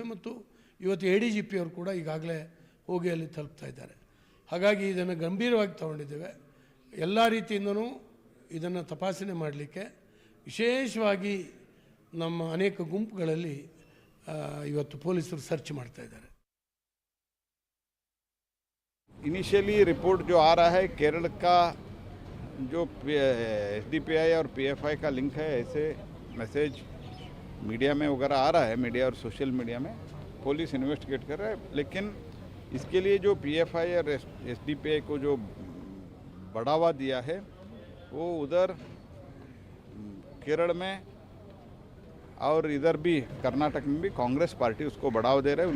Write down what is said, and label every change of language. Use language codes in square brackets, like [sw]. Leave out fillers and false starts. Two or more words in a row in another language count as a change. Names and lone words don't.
[kn] ಮತ್ತು ಇವತ್ತು ADGP ಅವರು ಕೂಡ ಈಗಾಗಲೇ ಹೋಗಿ ಅಲ್ಲಿ ತಲುಪ್ತಾ ಇದ್ದಾರೆ. ಹಾಗಾಗಿ ಇದನ್ನು ಗಂಭೀರವಾಗಿ ತಗೊಂಡಿದ್ದೇವೆ. ಎಲ್ಲ ರೀತಿಯಿಂದನೂ ಇದನ್ನು ತಪಾಸಣೆ ಮಾಡಲಿಕ್ಕೆ ವಿಶೇಷವಾಗಿ ನಮ್ಮ ಅನೇಕ ಗುಂಪುಗಳಲ್ಲಿ ಇವತ್ತು ಪೊಲೀಸರು ಸರ್ಚ್ ಮಾಡ್ತಾ ಇದ್ದಾರೆ. [en] initially report [hi] जो आ रहा है केरल का जो एसडीपीआई और पीएफआई का लिंक है, ऐसे मैसेज मीडिया में वगैरह आ रहा है, मीडिया और [en] social media [hi] में. [en] police investigate [hi] कर रहा है, लेकिन इसके लिए जो पीएफआई और एसडीपीआई को जो बढ़ावा दिया है वो उधर केरल में और इधर भी कर्नाटक में भी कांग्रेस पार्टी उसको बढ़ावा दे रहे हैं.